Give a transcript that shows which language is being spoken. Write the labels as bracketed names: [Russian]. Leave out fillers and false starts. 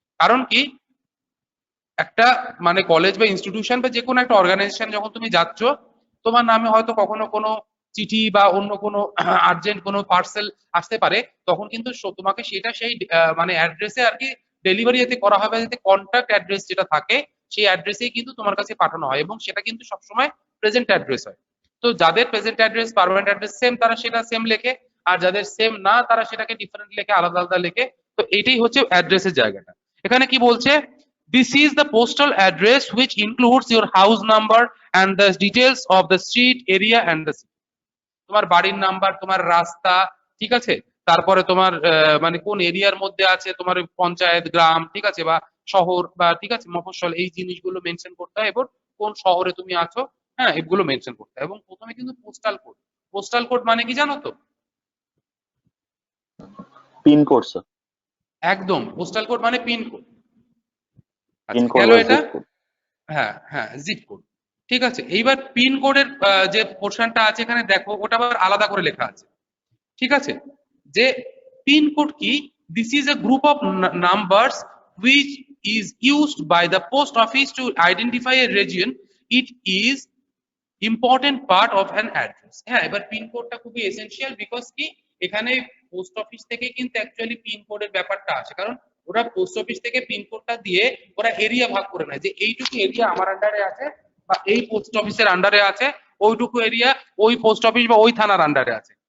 [Bangla] কারণ কি একটা মানে কলেজ বা ইনস্টিটিউশন বা যে কোনো একটা অর্গানাইজেশন যখন তুমি যাচ্ছ, তোমার নামে হয়তো কখনো কোনো চিঠি বা অন্য কোনো আর্জেন্ট কোনো পার্সেল আসতে পারে, তখন কিন্তু তোমাকে সেটা সেই মানে অ্যাড্রেসে আর কি ডেলিভারি যাতে করা হবে, যাতে কন্ট্যাক্ট অ্যাড্রেস যেটা থাকে সেই অ্যাড্রেসেই কিন্তু তোমার কাছে পাঠানো হয়, এবং সেটা কিন্তু সবসময় প্রেজেন্ট অ্যাড্রেস হয়। তো যাদের present address permanent address same তারা সেটা সেম লেখে, আর যাদের সেম না তারা সেটাকে ডিফারেন্ট লেখে, আলাদা আলাদা লেখে। তো এটাই হচ্ছে অ্যাড্রেসের জায়গাটা। [English] এখানে কি বলছে, this is the postal address which includes your house number and the details of the street area and the city. [Bangla] তোমার বাড়ির নাম্বার, তোমার রাস্তা, ঠিক আছে? তারপরে তোমার মানে কোন এরিয়ার মধ্যে আছে তোমার পঞ্চায়েত, গ্রাম, ঠিক আছে, বা শহর বা ঠিক আছে মফস্বল, এই জিনিসগুলো মেনশন করতে হয়। এবং কোন শহরে তুমি আছো, হ্যাঁ, এগুলো মেনশন করতে হয়। এবং প্রথমে কিন্তু পোস্টাল কোড। পোস্টাল কোড মানে কি জানো তো? Pin code sir. একদম, পোস্টাল কোড মানে পিন কোড। পিন আচ্ছা, কোড গেল বা এটা। Zip code. হ্যাঁ হ্যাঁ, জিপ কোড, ঠিক আছে। এইবার পিন কোডের যে পোর্শনটা আছে এখানে দেখো, ওটা আবার আলাদা করে লেখা আছে, ঠিক আছে? [English] যে pin code কি, this is a group of numbers which is used by the post office to identify a region. It is important part of an address. [Bangla] হ্যাঁ, এবার পিন কোডটা খুবই এসেনশিয়াল, বিকজ কি এখানে পোস্ট অফিস থেকে কিন্তু actually pin কোডের ব্যাপারটা আসে। কারণ ওরা পোস্ট অফিস থেকে পিনকোডটা দিয়ে ওরা এরিয়া ভাগ করে নেয় যে এইটুকু এরিয়া আমার আন্ডারে আছে বা এই পোস্ট অফিসের আন্ডারে আছে, ওইটুকু এরিয়া ওই পোস্ট অফিস বা ওই থানার আন্ডারে আছে।